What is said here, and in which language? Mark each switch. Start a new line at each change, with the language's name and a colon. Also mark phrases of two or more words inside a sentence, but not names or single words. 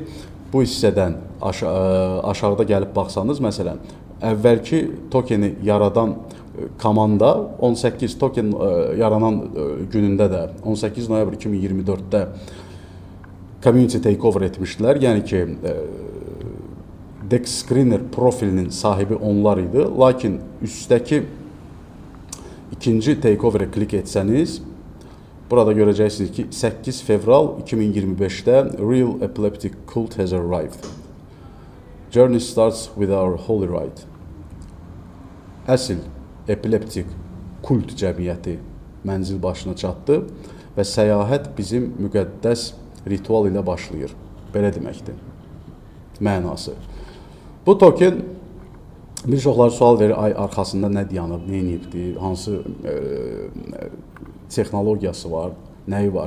Azerbaijani: Bu hissədən aşağıda gəlib baxsanız, məsələn, əvvəlki tokeni yaradan komanda 18 token yaranan günündə də 18 noyabr 2024-də
English: community takeover
Azerbaijani: etmişdilər. Yəni ki, DEX Screener profilinin sahibi onlar idi. Lakin üstdəki ikinci takeover'e klik etsəniz, burada görəcəksiniz ki, 8 fevral 2025-də
English: Real Epileptic Cult has arrived. Journey starts with our holy ride.
Azerbaijani: Əsl epileptik kult cəmiyyəti mənzil başına çatdı və səyahət bizim müqəddəs ritual ilə başlayır. Belə deməkdir. Mənası. Bu token bir çoxları sual verir, ay arxasında nə dayanıb, nə edibdir, hansı texnologiyası var, nəyi var.